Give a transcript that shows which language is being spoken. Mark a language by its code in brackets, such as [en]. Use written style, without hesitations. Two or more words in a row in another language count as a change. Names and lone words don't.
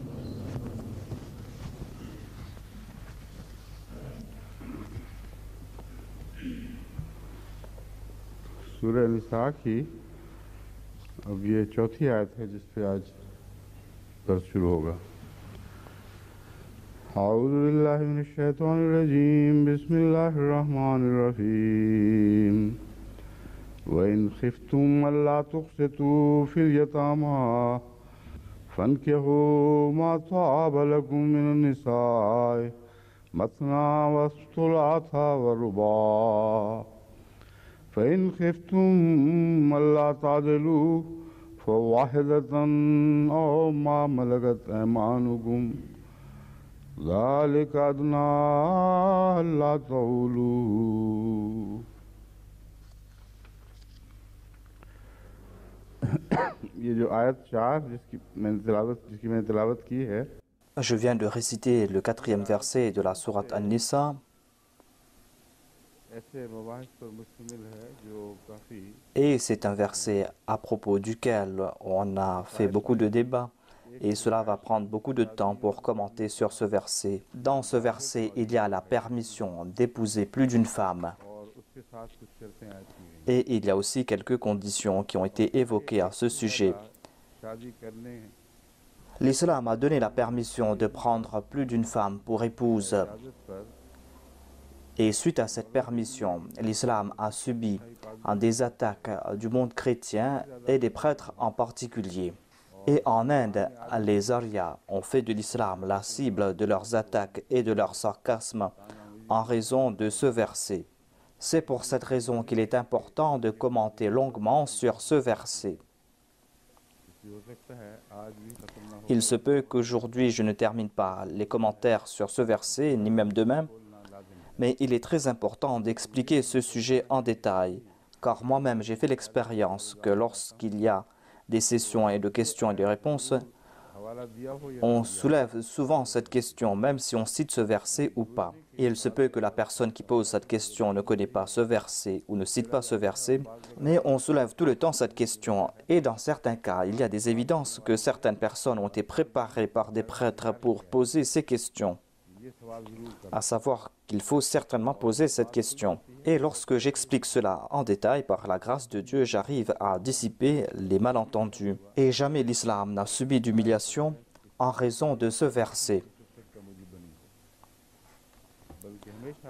[ur] سورہ نساء کی اب یہ چوتھی آیت ہے جس پہ آج درس شروع ہوگا. [ar] أعوذ بالله من الشيطان الرجيم، بسم الله الرحمن الرحيم. وإن خفتم ألا تقسطوا في اليتامى فانكحوا ما طاب لكم من النساء مثنى وثلاث ورباع فإن خفتم ألا تعدلوا فواحدة أو ما ملكت أيمانكم ذلك أدنى ألا تعولوا. [ur] یہ جو آیت 4 جس کی میں نے تلاوت کی ہے, [fr] Je viens de réciter le 4e verset de la sourate An-Nisa [ur] ایسے مباحث پر مشتمل ہے جو کافی [fr] et c'est un verset à propos duquel on a fait beaucoup de débats et cela va prendre beaucoup de temps pour commenter sur ce verset. Dans ce verset, il y a la permission d'épouser plus d'une femme [ur] اور اس کے ساتھ کچھ شرطیں آیت کی گئی [fr] et il y a aussi quelques conditions qui ont été évoquées à ce sujet. [ur] شادی کرنے [fr] L'islam a donné la permission de prendre plus d'une femme pour épouse. [ur] اجازت پر [fr] Et suite à cette permission, l'islam a subi des attaques du monde chrétien et des prêtres en particulier. Et en Inde, les Aryas ont fait de l'islam la cible de leurs attaques et de leur sarcasme en raison de ce verset. C'est pour cette raison qu'il est important de commenter longuement sur ce verset. [ur] ہو سکتا ہے آج بھی ختم نہ ہو [fr] Il se peut qu'aujourd'hui je ne termine pas les commentaires sur ce verset, ni même demain, mais il est très important d'expliquer ce sujet en détail, car moi-même j'ai fait l'expérience que lorsqu'il y a des sessions et de questions et de réponses, [ur] حوالہ دیا ہو یا [fr] on soulève souvent cette question, même si on cite ce verset ou pas. Et il se peut que la personne qui pose cette question ne connaît pas ce verset ou ne cite pas ce verset, mais on soulève tout le temps cette question. Et dans certains cas, il y a des évidences que certaines personnes ont été préparées par des prêtres pour poser ces questions. [ur] یہ سوال ضرور کر [fr] À savoir qu'il faut certainement poser cette question. Et lorsque j'explique cela en détail, par la grâce de Dieu, j'arrive à dissiper les malentendus. Et jamais l'islam n'a subi d'humiliation en raison de ce verset. [ur] کا مجھے بنی ہو، بلکہ ہمیشہ